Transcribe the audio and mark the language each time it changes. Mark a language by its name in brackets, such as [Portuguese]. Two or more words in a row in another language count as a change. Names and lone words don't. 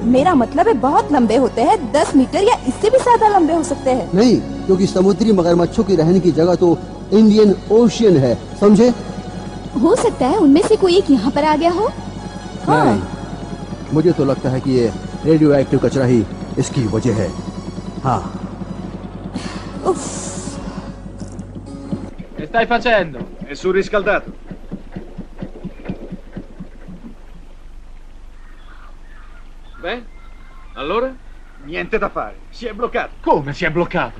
[Hindi] मेरा मतलब है बहुत लंबे होते हैं, 10 मीटर या इससे भी ज्यादा लंबे हो सकते हैं। नहीं, क्योंकि समुद्री मगरमच्छों की रहने की जगह तो इंडियन ओशियन है, समझे? हो सकता है उनमें से कोई एक यहाँ पर आ गया हो। हाँ। नहीं, मुझे तो लगता है कि ये रेडियो एक्टिव कचरा ही इसकी वजह है। हाँ। [Italian] Che stai facendo? È surriscaldato. Beh, allora? Niente da fare, si è bloccato. Come si è bloccato?